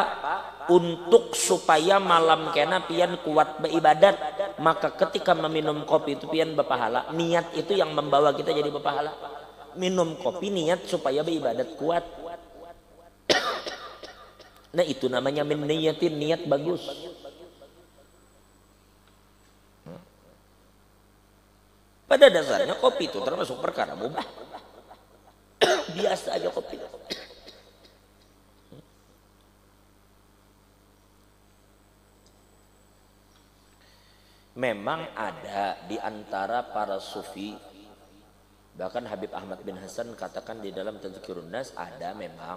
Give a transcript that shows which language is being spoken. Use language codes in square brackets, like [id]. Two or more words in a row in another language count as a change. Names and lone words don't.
[id] Untuk supaya malam kena pian kuat beribadat, maka ketika meminum kopi itu pian berpahala. Niat itu yang membawa kita jadi berpahala. Minum kopi niat supaya beribadat kuat. Nah itu namanya [ar] من نية, [id] niat bagus. Pada dasarnya kopi itu termasuk perkara mubah. Biasa aja kopi. Memang ada di antara para sufi, bahkan Habib Ahmad bin Hasan katakan di dalam Tazkirun Nas, ada memang.